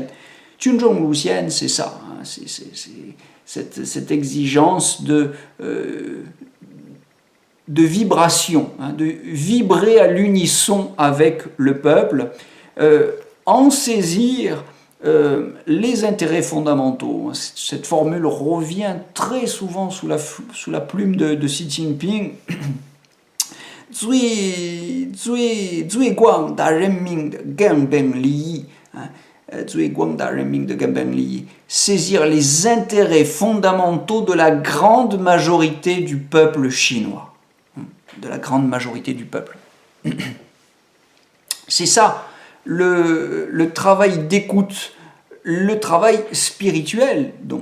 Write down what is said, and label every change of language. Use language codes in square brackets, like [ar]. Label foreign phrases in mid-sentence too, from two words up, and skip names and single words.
[zh] 群众路线, [fr] c'est ça, hein, c'est cette exigence de vibration, hein, de vibrer à l'unisson avec le peuple, en saisir les intérêts fondamentaux. Cette formule revient très souvent sous la plume de Xi Jinping. [zh] 最广大人民的根本利益，最广大人民的根本利益, [fr] saisir les intérêts fondamentaux de la grande majorité du peuple chinois. De la grande majorité du peuple. C'est ça, le travail d'écoute, le travail spirituel, donc.